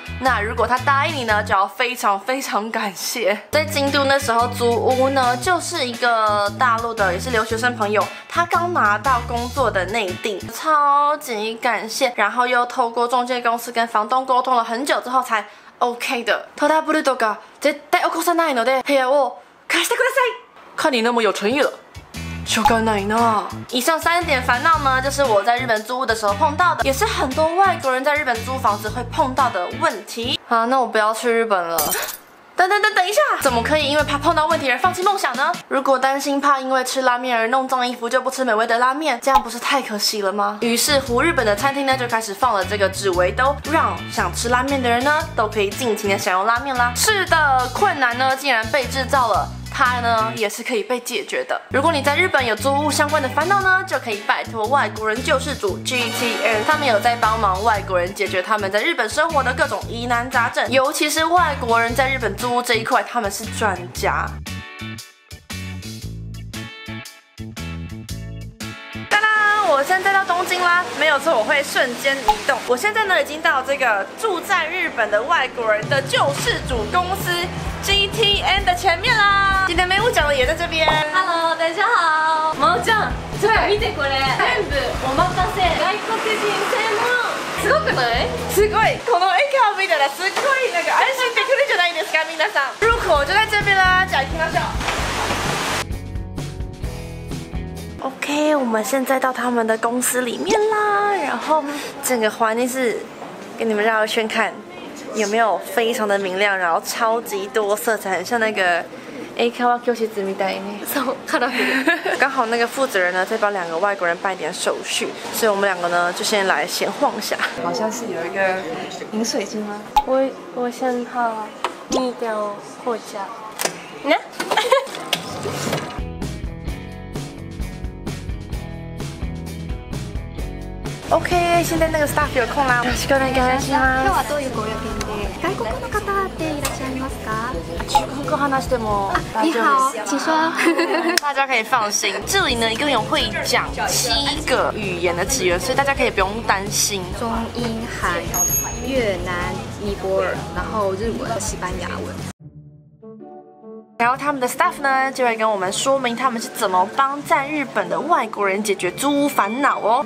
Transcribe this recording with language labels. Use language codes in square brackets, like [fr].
[zh] 那如果他答应你呢，就要非常非常感谢。在京都那时候租屋呢，就是一个大陆的也是留学生朋友，他刚拿到工作的内定，超级感谢。然后又透过中介公司跟房东沟通了很久之后才 OK 的。 [ja] トラブルとか絶対起こさないので部屋を貸してください。 [zh] 看你那么有诚意了。 [ja] しょうがないな。 [zh] 以上3点烦恼呢，就是我在日本租屋的时候碰到的，也是很多外国人在日本租房子会碰到的问题。好，那我不要去日本了。等一下，怎么可以因为怕碰到问题而放弃梦想呢？如果担心怕因为吃拉面而弄脏衣服，就不吃美味的拉面，这样不是太可惜了吗？于是乎，日本的餐厅呢就开始放了这个纸围兜，让想吃拉面的人呢都可以尽情的享用拉面啦。是的，困难呢竟然被制造了。它呢也是可以被解决的。如果你在日本有租屋相关的烦恼呢，就可以拜托外国人救世主 GTN， 他们有在帮忙外国人解决他们在日本生活的各种疑难杂症，尤其是外国人在日本租屋这一块，他们是专家。我现在到东京啦，没有错，我会瞬间移动。我现在呢已经到这个住在日本的外国人的救世主公司 GTN 的前面啦。今天美舞讲的也在这边。 Hello， 大家好。 [ja] 真央ちゃん、ちょっと見てこれ。全部お任せ。外国人専門。すごくない？すごい。この駅を見たらすごいなんか安心できるじゃないですか，皆さん。 [zh] 入口就在这边啦， [ja] じゃあ行きましょう。 [zh] OK， 我们现在到他们的公司里面啦，然后整个环境是给你们绕一圈看，有没有非常的明亮，然后超级多色彩，很像那个川教室 [ja] みたいね。そう、カラフル。 [zh] 刚好那个负责人呢在帮2个外国人办点手续，所以我们2个呢就先来闲晃一下。好像是有一个饮水机吗？我先泡2条紅茶。呢？OK， 现在那个 staff 有空啦。 [ja] よろしくお願いします。今日はどういうご用件で？外国の方っていらっしゃいますか？中国語話しても大丈夫です。 [zh] 你好，请说。大家可以放心，这里呢一共有会讲7个语言的职员，所以大家可以不用担心。中英韩越南尼泊尔，然后日文、西班牙文。然后他们的 staff 呢，就会跟我们说明他们是怎么帮在日本的外国人解决租屋烦恼哦。